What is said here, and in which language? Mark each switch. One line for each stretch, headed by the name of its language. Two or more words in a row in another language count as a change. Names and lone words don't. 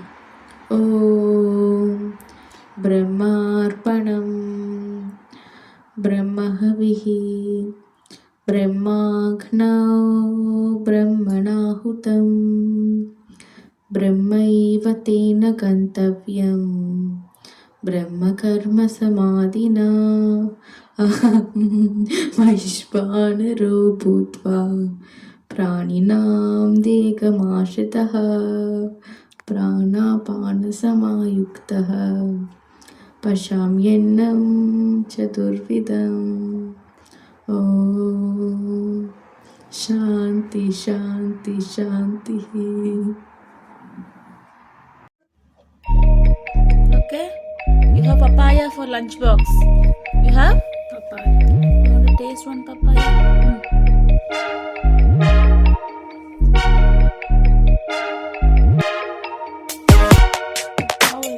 Sanskrit: ఓం బ్రహ్మార్పణం బ్రహ్మహవిః బ్రహ్మాగ్నౌ బ్రహ్మణాహుతం బ్రహ్మైవ తేన గంతవ్యం బ్రహ్మకర్మ సమాధినా వైశ్వానరో భూత్వా ప్రాణినాం దేహమాశ్రితః ప్రాణాపానసమాయుక్తः పశ్యామ్యన్నం చతుర్విధం. ఓం శాంతి శాంతి శాంతి.
English: Okay, you have papaya for lunch box. You have? Papaya. You want to taste one papaya? How is it?